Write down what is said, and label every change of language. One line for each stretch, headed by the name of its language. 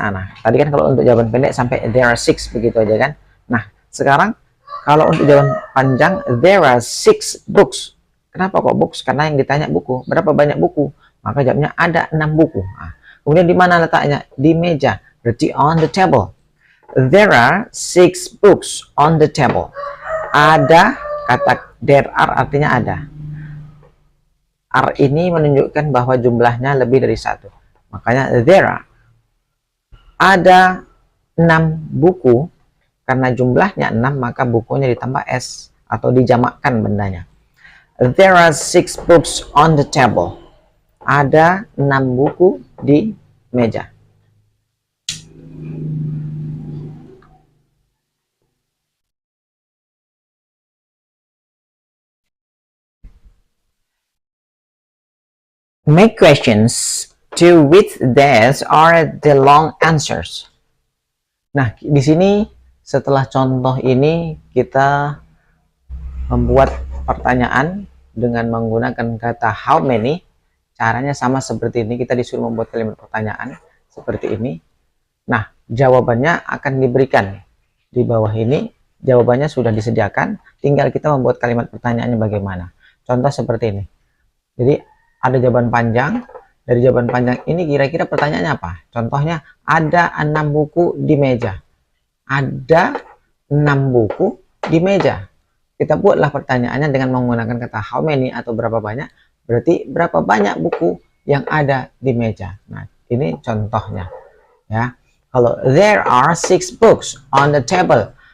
Indonesian: Nah, tadi kan kalau untuk jawaban pendek sampai
English: there are 6,
Indonesian: begitu aja kan. Nah, sekarang kalau untuk jawaban panjang,
English: there are 6 books.
Indonesian: Kenapa kok books? Karena yang ditanya buku. Berapa banyak buku? Maka jawabnya ada 6 buku. Nah, kemudian di mana letaknya? Di meja. Berarti
English: on the table. There are 6 books on the table.
Indonesian: Ada, kata there are artinya ada. Are ini menunjukkan bahwa jumlahnya lebih dari 1. Makanya there are. Ada 6 buku. Karena jumlahnya 6, maka bukunya ditambah s atau dijamakkan bendanya.
English: There are 6 books on the table.
Indonesian: Ada 6 buku di meja.
English: Make questions to which these are the long answers.
Indonesian: Nah, di sini setelah contoh ini kita membuat pertanyaan dengan menggunakan kata how many. Caranya sama seperti ini, kita disuruh membuat kalimat pertanyaan seperti ini. Nah, jawabannya akan diberikan di bawah ini. Jawabannya sudah disediakan, tinggal kita membuat kalimat pertanyaannya bagaimana. Contoh seperti ini. Jadi ada jawaban panjang. Dari jawaban panjang ini kira-kira pertanyaannya apa? Contohnya ada 6 buku di meja. Ada 6 buku di meja. Kita buatlah pertanyaannya dengan menggunakan kata how many atau berapa banyak. Berarti berapa banyak buku yang ada di meja. Nah, ini contohnya. Ya. Kalau
English: there are 6 books on the table.